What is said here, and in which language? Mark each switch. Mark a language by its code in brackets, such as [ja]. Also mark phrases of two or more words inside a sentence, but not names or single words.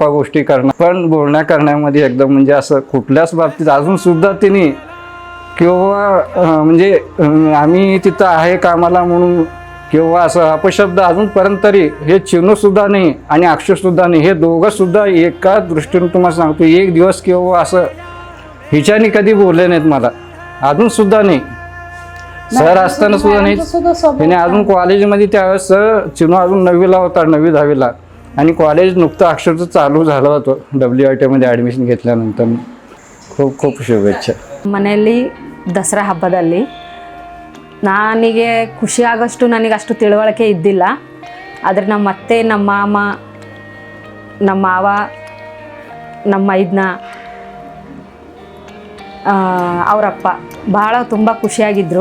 [mr] गोष्टी करणार, पण बोलण्या करण्यामध्ये एकदम म्हणजे असं कुठल्याच बाबतीत अजून सुद्धा तिने किंवा म्हणजे आम्ही तिथं आहे कामाला म्हणून किंवा असं अपशब्द अजूनपर्यंत तरी हे चिनू सुद्धा नाही आणि अक्षय सुद्धा नाही, हे दोघं सुद्धा एका दृष्टीने तुम्हाला सांगतो एक दिवस किंवा असं हिच्याने कधी बोलले नाहीत मला, अजून सुद्धा नाही. सर असताना सुद्धा नाही. त्याने अजून कॉलेजमध्ये त्यावेळेस चिनू अजून 9वीला होता, 9वी 10वीला, आणि कॉलेज नुकतं अक्षरचं चालू झालं होतं WIT ॲडमिशन घेतल्यानंतर. खूप खूप शुभेच्छा. [kn] ಮನೆಯಲ್ಲಿ ದಸರಾ ಹಬ್ಬದಲ್ಲಿ ನನಗೆ ಖುಷಿಯಾಗಷ್ಟು ನನಗೆ ಅಷ್ಟು ತಿಳುವಳಿಕೆ ಇದ್ದಿಲ್ಲ. ಆದರೆ ನಮ್ಮ ಅತ್ತೆ, ನಮ್ಮ ಮಾಮ, ನಮ್ಮ ಮಾವ, ನಮ್ಮ ಮೈದ್ನ, ಅವರಪ್ಪ ಭಾಳ ತುಂಬ ಖುಷಿಯಾಗಿದ್ದರು.